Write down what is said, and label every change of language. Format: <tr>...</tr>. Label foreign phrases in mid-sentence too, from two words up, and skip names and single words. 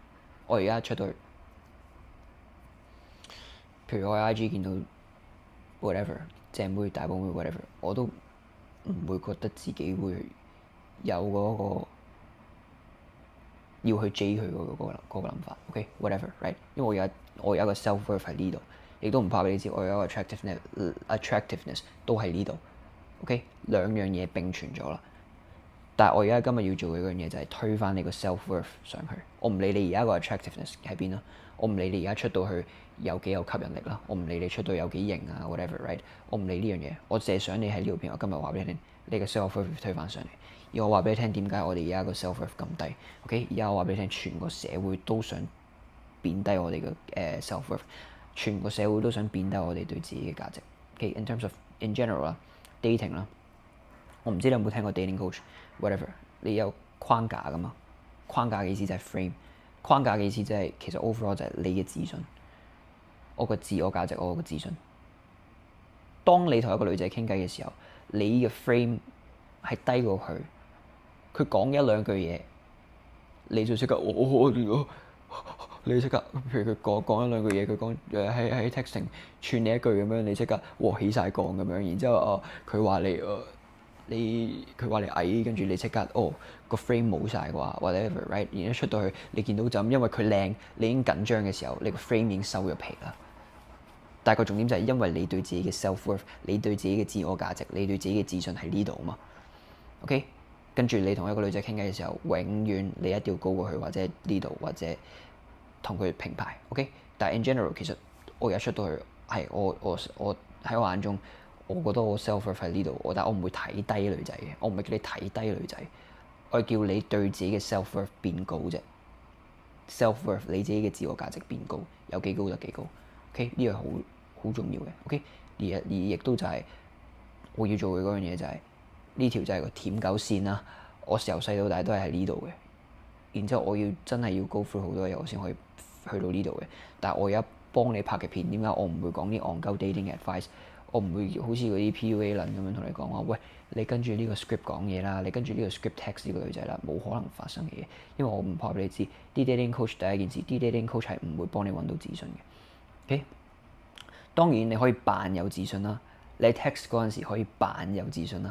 <yue>我而家出到去，譬如我喺 IG 見到 whatever 正妹、大波妹 whatever， 我都唔會覺得自己會有嗰個要去追佢嗰個諗法。</yue> <en>OK，whatever right，</en> <yue>因為我有一個 self-worth 喺呢度，亦都唔怕俾你知，我有一個 attractiveness 都喺呢度。OK， 兩樣嘢並存咗啦。但係我而家今日要做嘅嗰樣嘢就係推翻你個 self-worth 上去。我唔理你而家個 attractiveness 喺邊啦，我唔理你而家出到去有幾有吸引力啦，我唔理你出到有幾型啊</yue> <en>whatever right，</en> <yue>我唔理呢樣嘢，我淨係想你喺呢條片。我今日話俾你聽，你個 self-worth 推翻上嚟。而我話俾你聽點解我哋而家個 self-worth 咁低。OK， 而家我話俾你聽，全個社會都想貶低我哋嘅 self-worth，全個社會都想貶低我哋對自己嘅價值。</yue> <en>OK，in terms of in general</en> <yue>啦，dating 啦，我唔知你有冇聽過</yue> <en>dating coach。</en> <yue>whatever，你有框架噶嘛？框架嘅意思就係 frame， 框架嘅意思即係其實 overall 就係你嘅自信，我個自我價值，我個自信。當你同一個女仔傾偈嘅時候，你嘅 frame 係低過佢，佢講一兩句嘢，你就即刻你即刻，譬如佢講一兩句嘢，佢講喺 texting 串你一句咁樣，你即刻起晒槓咁樣，然之後佢話佢話你矮，跟住你即刻個 frame 冇晒啩 ，</yue> <en>whatever right，</en> <yue>然之後出到去你見到就咁，因為佢靚，你已經緊張嘅時候，你個 frame 已經收咗皮啦。但係個重點就係因為你對自己嘅 self-worth，你對自己嘅自我價值，你對自己嘅自信喺呢度啊嘛。OK， 跟住你同一個女仔傾偈嘅時候，永遠你一定要高過佢，或者呢度，或者同佢平排。OK， 但係</yue> <en>in general</en> <yue>其實我而家出到去係我喺我眼中。我覺得我 self-worth 喺呢度，但係我唔會睇低女仔嘅，我唔係叫你睇低女仔， 我係叫你對自己嘅 self-worth 變高啫。self-worth 你自己嘅自我價值變高，有幾高就幾高。OK 呢樣好重要嘅。OK 而亦都就係我要做嘅嗰樣嘢就係呢條就係個舔狗線啦。我由細到大都係喺呢度嘅，然之後我要真係要</yue> <en>go through</en> <yue>好多嘢，我先可以去到呢度嘅。但係我而家幫你拍嘅片，點解我唔會講啲戇鳩</yue> <en>dating advice？</en> <yue>我唔會好似嗰啲 PUA 撚咁樣同你講話，喂，你跟住呢個 script 講嘢啦，你跟住呢個</yue> <en>script text</en> <yue>呢個女仔啦，冇可能發生嘅嘢，因為我唔怕俾你知，啲</yue> <en>dating coach</en> <yue>第一件事，啲</yue> <en>dating coach</en> <yue>係唔會幫你揾到自信嘅。OK， 當然你可以扮有自信啦，你 text 嗰陣時可以扮有自信啦。</yue>